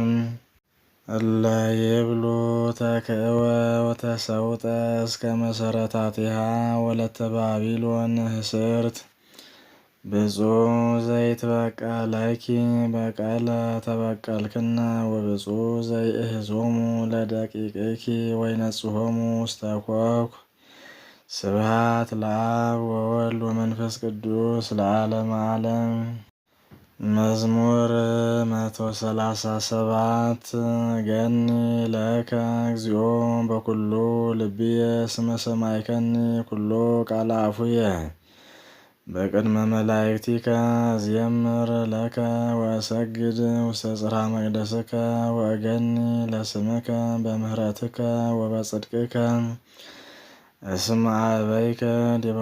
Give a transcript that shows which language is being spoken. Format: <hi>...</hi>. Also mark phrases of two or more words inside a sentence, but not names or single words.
<gez>እለ ይብሉ ተክእወ ወተሰውጠ እስከ መሰረታቲሃ ወለተ ባቢሎን ህስርት ብፁዕ ዘይትበቀለኪ በቀለ ተበቀልክነ ወብፁዕ ዘይእህዞሙ ለደቂቅኪ ወይነጽሖሙ ውስተ ኮኩ ስብሐት ለአብ ወወልድ ወመንፈስ ቅዱስ ለዓለመ ዓለም። መዝሙር 137 ገኒ ለከ እግዚኦ በኩሉ ልብየ እስመ ሰማዕከኒ ኩሎ ቃለ አፉየ በቅድመ መላእክቲከ አዝየምር ለከ ወእሰግድ ውስተ ጽርሐ መቅደስከ ወእገኒ ለስምከ በምህረትከ ወበጽድቅከ እስመ አበይከ ዲበ</gez>